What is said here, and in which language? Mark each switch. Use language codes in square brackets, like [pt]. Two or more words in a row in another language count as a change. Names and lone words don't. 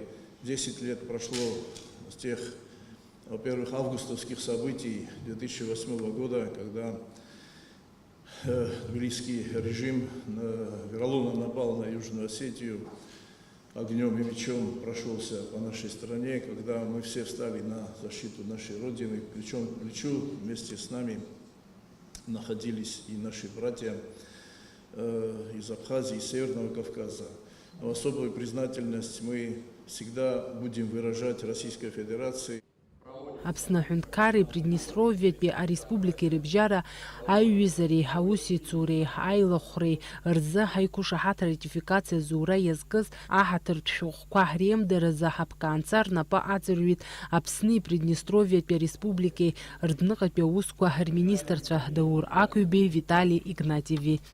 [ru] 10 лет прошло с тех, во-первых, августовских событий 2008 года, когда тбилисский режим вероломно напал на Южную Осетию, огнем и мечом прошелся по нашей стране, когда мы все встали на защиту нашей Родины, плечом к плечу, вместе с нами находились и наши братья из Абхазии, из Северного Кавказа. Но особую признательность мы всегда будем выражать Российской Федерации. [ab] Аԥсны аҳәынҭқарреи Приднестровиатәи ареспубликеи рыбжьара аиҩызареи, аусеицуреи, аилахәреи рзы ҳаиқәышаҳаҭра ратификациа зура иазкыз аҳаҭыртә шәҟәқәа реимдаразы ҳаԥкаанҵа рнапы аҵырҩит Аԥсни Приднестровиатәи ареспубликеи рдныҟатәи аусқәа рминистрцәа Даур Акҩбеи, Витали Игнатьеви.